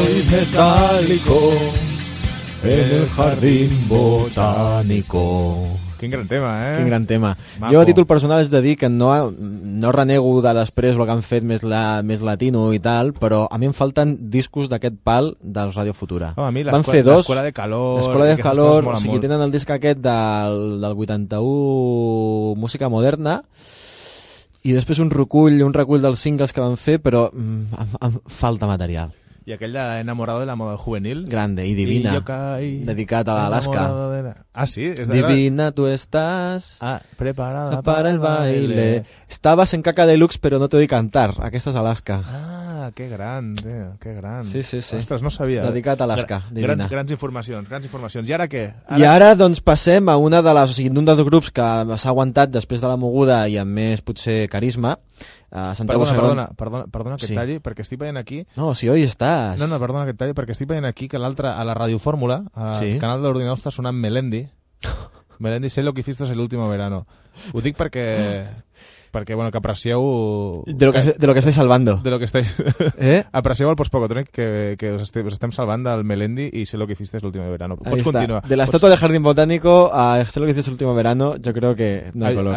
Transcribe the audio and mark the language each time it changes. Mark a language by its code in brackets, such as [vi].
[es] Metálico en el jardín botánico. [ca] Quin gran tema, eh? Quin gran tema. Maco. Jo a títol personal és de dir que no renego de després el que han fet més, més latino i tal, però a mi em falten discos d'aquest pal dels Radio Futura. Home, a mi l'Escola de Calor... L'Escola de Calor, o sigui, tenen el disc aquest del 81, Música Moderna, i després un recull dels singles que van fer, però em falta material. I aquell de Enamorado de la Moda Juvenil. Grande i divina. Dedicat a l'Alaska. Ah, sí? És divina, tu estàs... [es] Ah, preparada para el baile. Estabas en [ca] Caca Deluxe, però no t'ho he dit cantar. Aquesta és Alaska. Ah, que gran, tio, que gran. Sí, sí, sí. Ostres, no sabia. Dedicat a l'Alaska, divina. Grans informacions. I ara què? I ara, doncs, passem a una de les... O sigui, un dels grups que s'ha aguantat després de la moguda i amb més, potser, carisma... Perdona que talli, perquè estic veient aquí... No, si hoy estàs... No, perdona que talli, perquè estic veient aquí que l'altre, a la radiofórmula, al canal de l'ordinador, està sonant Melendi. [es] Melendi, sé lo que hiciste el último verano. [ca] Ho dic perquè... Perquè, bueno, que aprecieu... [es] De lo que estáis salvando. De lo que estáis... ¿Eh? [ca] Aprecieu el post-pocotrónic que os estem salvant del Melendi i [es] sé lo que hiciste [ca] l'últim verano. Ahí pots [es] está. [ca] Continuar. [es] De la estatua del jardín botánico a sé lo que hiciste l'últim verano, jo creo que no hay color.